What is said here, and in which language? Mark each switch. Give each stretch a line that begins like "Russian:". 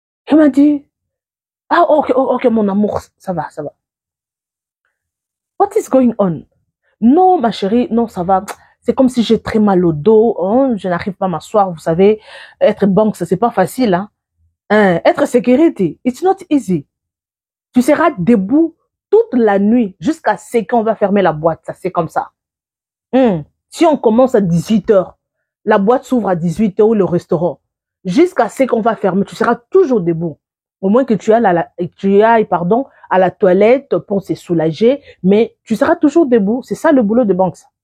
French: Il m'a dit, ah, ok, mon amour, ça va, ça va.
English: What is going on?
French: Non, ma chérie, non, ça va. C'est comme si j'ai très mal au dos. Hein, je n'arrive pas à m'asseoir. Vous savez, être banque, ça c'est pas facile. Hein.
English: Être security, it's not easy.
French: Tu seras debout toute la nuit jusqu'à ce qu'on va fermer la boîte. Ça, c'est comme ça. Si on commence à 18 heures, la boîte s'ouvre à 18 heures ou le restaurant. Jusqu'à ce qu'on va fermer, tu seras toujours debout. Au moins que tu ailles, pardon, à la toilette pour se soulager, mais tu seras toujours debout. C'est ça le boulot de banque.